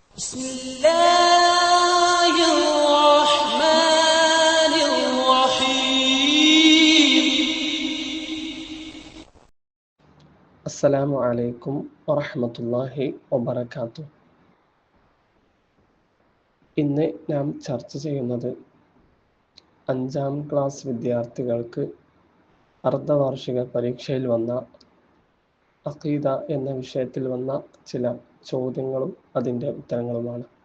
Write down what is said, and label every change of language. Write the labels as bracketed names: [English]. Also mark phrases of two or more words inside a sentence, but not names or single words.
[Arabic] بسم الله الرحمن الرحيم. السلام عليكم ورحمة الله وبركاته. [Malayalam] ഇന്ന് നാം ചർച്ച ചെയ്യുന്നത് 5ാം ക്ലാസ് വിദ്യാർത്ഥികൾക്ക് അർദ്ധവാർഷിക പരീക്ഷയിൽ വന്ന അഖീദ എന്ന വിഷയത്തിൽ വന്ന ചില ചോദ്യങ്ങളും അതിൻ്റെ ഉത്തരങ്ങളുമാണ്.